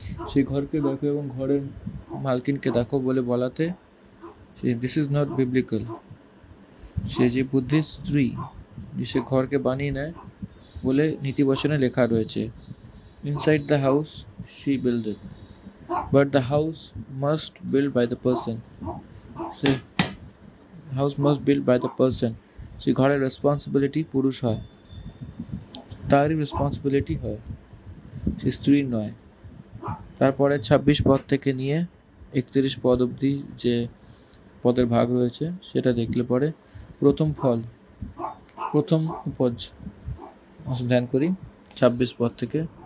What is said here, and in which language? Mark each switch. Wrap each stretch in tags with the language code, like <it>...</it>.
<bn>সেই ঘরকে দেখো এবং ঘরের মালকিনকে দেখো বলে বলাতে</bn> <en>This is not biblical.</en> <bn>সে যে বুদ্ধির স্ত্রী, যে সে ঘরকে বানিয়ে নেয় বলে নীতিবচনে লেখা রয়েছে,</bn> <en>Inside the house she builded. but the house must built by the person. See, house must built by the person.</en> <bn>সে ঘরের রেসপন্সিবিলিটি পুরুষ হয়, তারই রেসপন্সিবিলিটি হয়, সে স্ত্রীর নয়। তারপরে 26 পদ থেকে নিয়ে 31 পদ অবধি যে পদের ভাগ রয়েছে সেটা দেখলে পরে প্রথম ফল, প্রথম উপজ ধ্যান করি 26 পদ থেকে।</bn>